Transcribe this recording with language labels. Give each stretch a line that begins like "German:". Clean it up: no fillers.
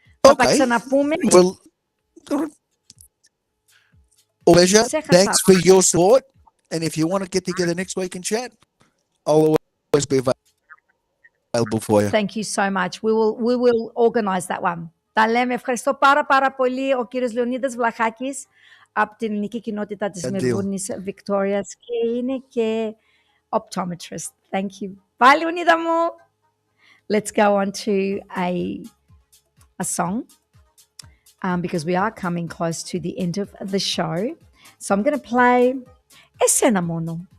English: Okay. Well, pleasure. Thanks for your support. And if you want to get together next week and chat, I'll always be available for you. Thank you so much. We will organize that one.
Greek: Τα λέμε. Ευχαριστώ πάρα πολύ ο κύριος Λεωνίδας Βλαχάκης από την ελληνική κοινότητα της Μελβούρνης Βικτόριας και είναι και optometrist.
English: Thank you. Bye, Leonida μου. Let's go on to a song because we are coming close to the end of the show. So I'm going to play Εσένα μόνο.